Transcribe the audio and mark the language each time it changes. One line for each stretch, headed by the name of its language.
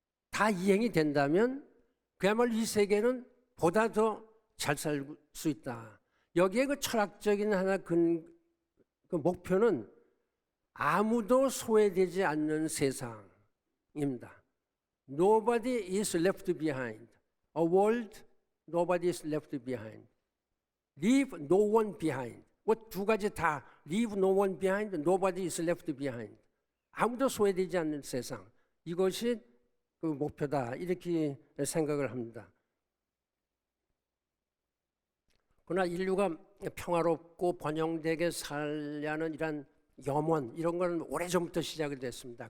Korean: 다 이행이 된다면 그야말로 이 세계는 보다 더 잘 살 수 있다. 여기에 그 철학적인 하나 그 목표는 아무도 소외되지 않는 세상입니다.
English: Nobody is left behind. A world nobody is left behind. Leave no one behind.
Korean: 뭐 두 가지 다
English: leave no one behind, nobody is left behind.
Korean: 아무도 소외되지 않는 세상. 이것이 그 목표다. 이렇게 생각을 합니다. 그러나 인류가 평화롭고 번영되게 살려는 이런 염원 이런 건 오래전부터 시작이 됐습니다.